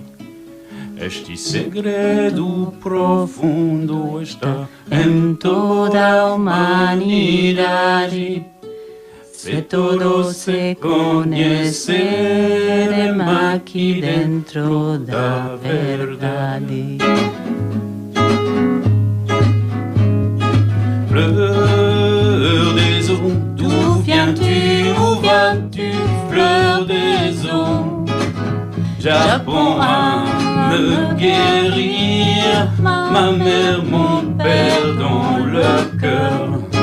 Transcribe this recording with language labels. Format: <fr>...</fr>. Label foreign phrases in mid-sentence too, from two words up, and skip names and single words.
<pt>Este segredo profundo está em toda a humanidade. Se todos se conhecerem aqui dentro da verdade.</pt> <fr>Fleur des eaux, d'où viens-tu, où vas-tu, fleur des eaux? Japon à me guérir, ma mère, mon père dans le cœur.</fr>